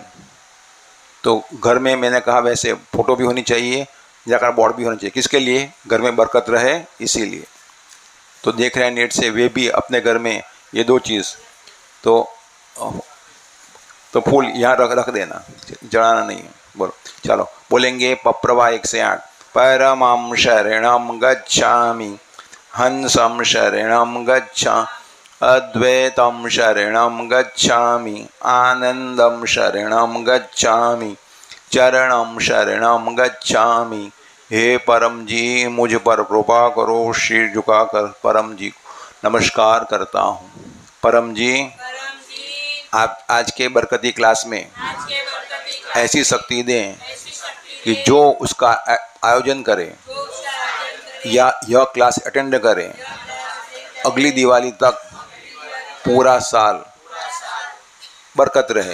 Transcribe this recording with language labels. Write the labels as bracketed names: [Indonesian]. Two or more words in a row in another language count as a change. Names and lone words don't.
[Hindi] तो घर में मैंने कहा वैसे फोटो भी होनी चाहिए, जाकर बोर्ड भी होना चाहिए। किसके लिए? घर में बरकत रहे, इसीलिए। तो देख रहे हैं नेट से, वे भी अपने घर में ये 2 चीज़ तो फूल यहाँ रख देना, जड़ाना नहीं है। बोलो, चलो बोलेंगे प्रवाह 1 से 8। [Sanskrit] परमं शरणं गच्छामि, हंसं शरणं गच्छामि, अद्वैतं शरणं गच्छामि, आनंदं शरणं गच्छामि, चरणं शरणं गच्छामि। [Hindi] हे परम जी, मुझ पर कृपा करो। सिर झुकाकर परम जी को नमस्कार करता हूँ। परम जी, आप आज के बरकती क्लास में ऐसी शक्ति दें कि जो उसका आयोजन करे या यह [English] class attend [Hindi] करे, अगली दिवाली तक पूरा साल बरकत रहे।